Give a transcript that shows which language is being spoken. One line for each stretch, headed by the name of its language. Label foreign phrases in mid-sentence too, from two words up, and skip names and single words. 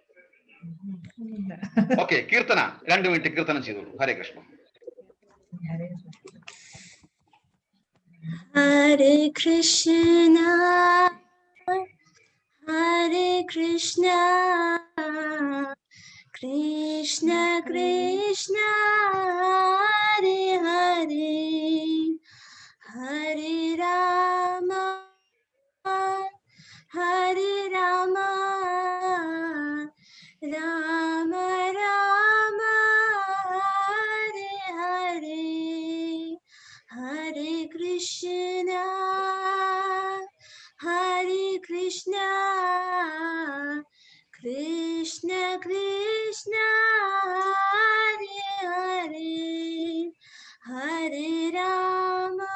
Malayalam: ഓക്കെ, കീർത്തന 2 മിനിറ്റ് കീർത്തനം ചെയ്തോളൂ. ഹരേ കൃഷ്ണ. ഹരേ കൃഷ്ണ ഹരേ കൃഷ്ണ കൃഷ്ണ കൃഷ്ണ ഹരേ ഹരേ ഹരേ രാമ ഹരേ രാമ രാമ രാമ ഹരേ ഹരേ ഹരേ കൃഷ്ണ ഹരേ കൃഷ്ണ കൃഷ്ണ കൃഷ്ണ ഹരേ ഹരേ ഹരേ രാമ